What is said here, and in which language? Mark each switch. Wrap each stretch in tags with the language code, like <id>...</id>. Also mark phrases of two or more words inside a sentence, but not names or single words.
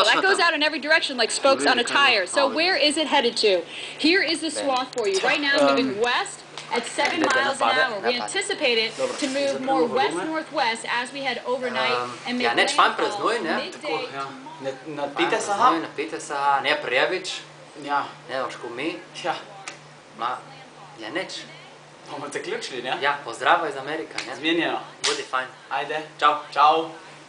<en>That goes out in every direction like spokes on a tire. So where is it headed to? Here is the swath for you. Right now it's moving west at 7 miles an hour. We anticipate it to move more west-northwest as we head overnight and make landfall midday tomorrow.</en> <sl>Napite se, ne previč. Ne boš ko mi. Ma, ja neč. Bomo te ključili, ne? Ja, pozdravaj iz Amerika, ne? Zmenjeno. Bodi fajn. Ajde. Čau. Čau.</sl>